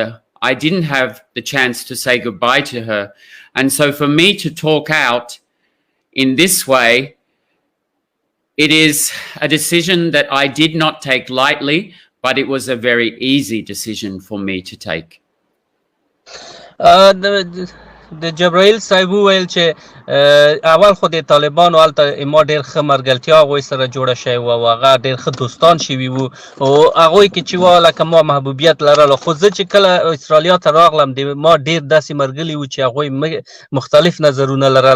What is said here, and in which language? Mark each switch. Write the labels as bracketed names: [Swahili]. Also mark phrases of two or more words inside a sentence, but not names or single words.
[English] I didn't have the chance to say goodbye to her. And so for me to talk out in this way, it is a decision that I did not take lightly, but it was a very easy decision for me to take. [Pashto] د جبرائیل صاحب وویل چې اول خو د طالبانو هلته ما ډېر ښه ملګرتیا هغوی سره جوړه شوې وه او هغه ډېر ښه دوستان شوي وو او هغوی کې چې وه لکه ما محبوبیت لرله. خو زه چې کله استرالیا ته راغلم ما ډېر داسې ملګري وو چې هغوی مختلف نظرونه لرل.